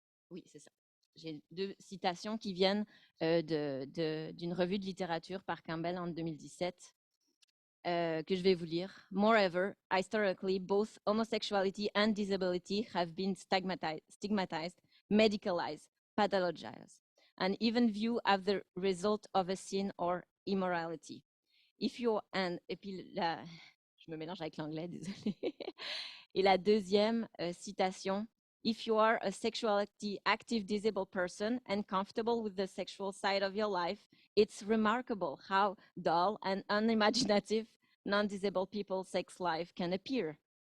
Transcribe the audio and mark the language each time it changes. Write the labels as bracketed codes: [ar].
[fr] Oui, c'est ça. J'ai deux citations qui viennent d'une revue de littérature par Campbell en 2017. Que je vais vous lire. [en] Moreover, historically, both homosexuality and disability have been stigmatized, medicalized, pathologized, and even viewed as the result of a sin or immorality. If you and [fr] et puis je me mélange avec l'anglais, désolé. Et la deuxième citation. [en] If you are a sexually active disabled person and comfortable with the sexual side of your life, it's remarkable how dull and unimaginative non-disabled people's sex life can appear.